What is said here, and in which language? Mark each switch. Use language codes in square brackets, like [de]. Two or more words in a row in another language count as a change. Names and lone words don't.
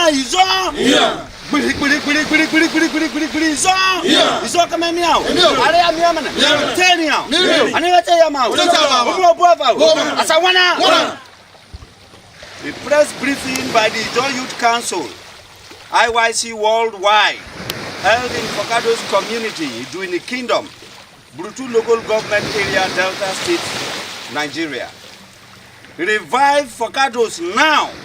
[ijc] Zon! [en] Yeah! [ijc] Zon! [en] Yeah! [ijc] Zon kama miao. Miao. Ale ya miao mana. [en] Yeah. [ijc] Teni yao. Miao. Aniwete ya mao. Umo buafa. Asawana. [en] The press briefing by the Joy Youth Council, IYC Worldwide, held in Forcados community during the Kingdom, Brutu local government area, Delta State, Nigeria. Revive Forcados now.